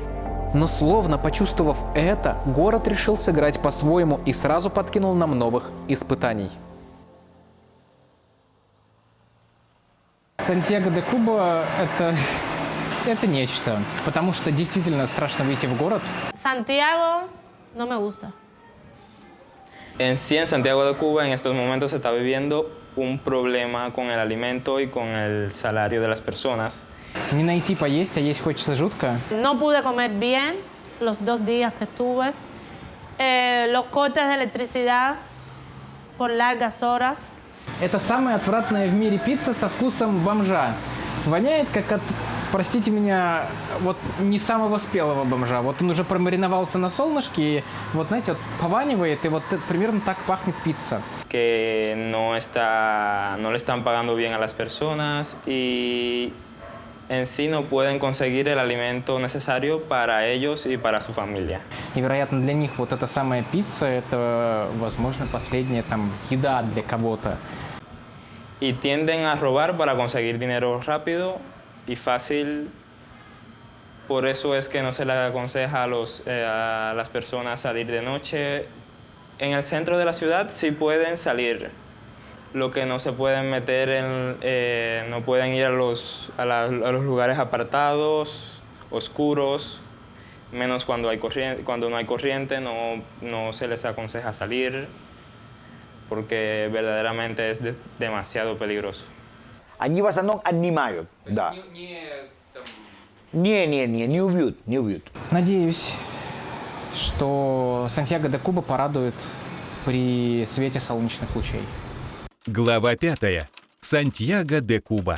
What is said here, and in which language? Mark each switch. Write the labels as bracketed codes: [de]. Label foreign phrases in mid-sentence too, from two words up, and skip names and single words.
[ru] Но словно почувствовав это, город решил сыграть по-своему и сразу подкинул нам новых испытаний. Сантьяго де Куба – это нечто, потому что действительно страшно выйти в город. [es] Santiago no me gusta. En sí, en Santiago de Cuba en estos momentos se está viviendo un problema con el alimento y con el salario de las personas. [ru] Не найти поесть, а есть хочется жутко. [es] No pude comer bien los 2 días que estuve. Los cortes de electricidad por largas horas. [ru] Это самая отвратная в мире пицца со вкусом бомжа. Воняет как от, простите меня, вот не самого спелого бомжа. Вот он уже промариновался на солнышке, и вот, знаете, вот пованивает, и вот примерно так пахнет пицца. [es] Que no le están pagando bien a las personas y en sí no pueden conseguir el alimento necesario para ellos y para su familia. [ru] И, вероятно, для них вот эта самая пицца – это, возможно, последняя там еда для кого-то. [es] Y tienden a robar para conseguir dinero rápido y fácil. Por eso es que no se le aconseja a las personas salir de noche. En el centro de la ciudad sí pueden salir. Lo que no se pueden meter no pueden ir a los lugares apartados, oscuros, menos cuando no hay corriente, no se les aconseja salir, porque verdaderamente es demasiado peligroso. [ru] Они в основном отнимают, да. Не убьют. Надеюсь, что Сантьяго де Куба порадует при свете солнечных лучей. Глава 5. Сантьяго де Куба.